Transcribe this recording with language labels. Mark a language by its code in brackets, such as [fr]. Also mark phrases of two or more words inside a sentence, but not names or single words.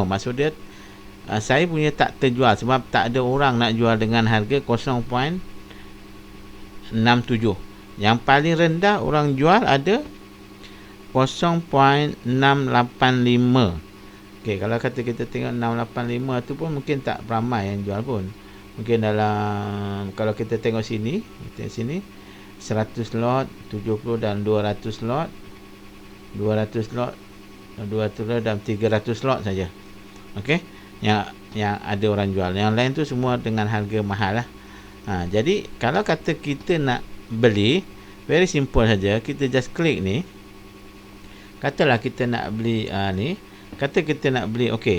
[ms] Maksud dia saya punya tak terjual sebab tak ada orang nak jual dengan harga 0.67. Yang paling rendah orang jual ada 0.685. Okey, kalau kata kita tengok 685 tu pun mungkin tak ramai yang jual pun. Mungkin dalam, kalau kita tengok sini, 100 lot, 70 dan 200 lot, 200 lot, 200 lot dan 300 lot saja. Okey, yang ada orang jual. Yang lain tu semua dengan harga mahal lah. Jadi kalau kata kita nak beli, [en] very simple [ms] saja. Kita just klik ni. Katalah kita nak beli ni. Kata kita nak beli, okey.